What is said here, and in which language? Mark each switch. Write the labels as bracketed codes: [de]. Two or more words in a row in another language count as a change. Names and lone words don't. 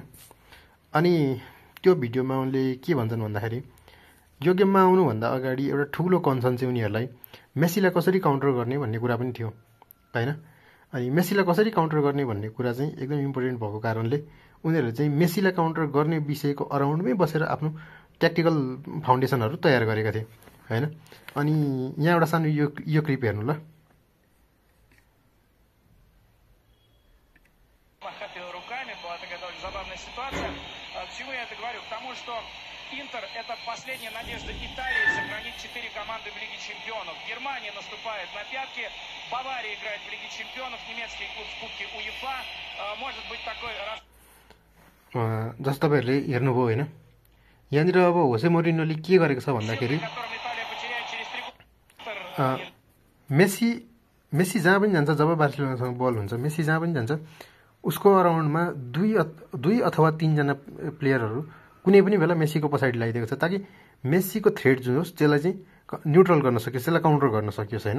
[ne] अनि त्यो भिडियोमा उनले के भन्छन् भन्दाखेरि यो गेममा आउनुभन्दा अगाडि एउटा ठुलो कन्सर्न चाहिँ उनीहरूलाई मेसीलाई कसरी काउन्टर गर्ने भन्ने कुरा पनि थियो हैन। अनि मेसीलाई कसरी काउन्टर गर्ने भन्ने कुरा चाहिँ एकदम इम्पोर्टेन्ट भएको कारणले उनीहरूले चाहिँ मेसीलाई काउन्टर गर्ने विषयको अराउन्डमै बसेर आफ्नो [en] tactical foundations [ne] तयार गरेका थिए हैन। अनि यहाँ एउटा सानो यो क्लिप हेर्नु ल। [ru] Интер – это последняя надежда Италии сохранить 4 команды в Лиге чемпионов. Германия наступает на пятки, Бавария играет в Лиге чемпионов, немецкий клуб в Кубке УЕФА. Может быть такой раз. [ne] जस्तो तपाईहरुले हेर्नुभयो हैन, यहाँनिर अब होसे मोरिन्योले के गरेको छ भन्दाखेरि मेसी जहाँ पनि जान्छ, जब बार्सिलोनासँग बल हुन्छ, मेसी जहाँ पनि जान्छ उसको अराउन्डमा दुई अथवा 3 जना प्लेयरहरू कुनै पनि बेला मेसीको पछाडि लगाइदिएको छ, ताकि मेसीको थ्रेट जुन होस् त्यसलाई चाहिँ न्युट्रल गर्न सकियोस्, त्यसलाई काउन्टर गर्न सकियोस् हैन।